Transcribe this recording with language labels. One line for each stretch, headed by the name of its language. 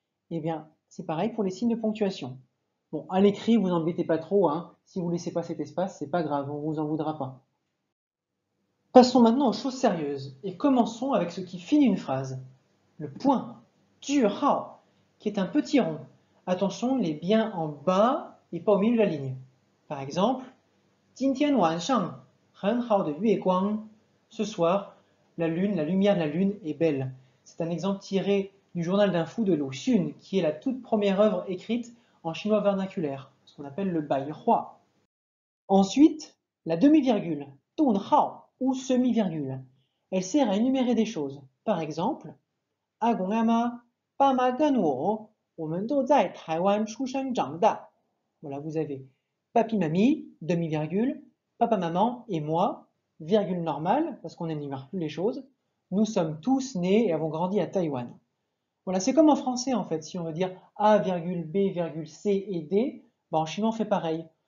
French: Eh bien, c'est pareil pour les signes de ponctuation. Bon, à l'écrit, vous n'embêtez pas trop, hein. Si vous ne laissez pas cet espace, c'est pas grave, on vous en voudra pas. Passons maintenant aux choses sérieuses et commençons avec ce qui finit une phrase. Le point, 句号, qui est un petit rond. Attention, il est bien en bas et pas au milieu de la ligne. Par exemple,
Chinese: 今天晚上很好的月光.
French: Ce soir, la lumière de la lune est belle. C'est un exemple tiré du journal d'un fou de Lu Xun, qui est la toute première œuvre écrite en chinois vernaculaire, ce qu'on appelle le Bai Hua. Ensuite, la demi-virgule, 顿号 ou semi-virgule. Elle sert à énumérer des choses. Par exemple,
Chinese: 阿公阿妈、爸妈跟我们都在台湾出生长大.
French: Voilà, vous avez papi, mamie, demi-virgule, papa, maman et moi, virgule normale, parce qu'on n'énumère plus les choses. Nous sommes tous nés et avons grandi à Taïwan. Voilà, c'est comme en français en fait. Si on veut dire A, B, C et D, ben en chinois on fait pareil.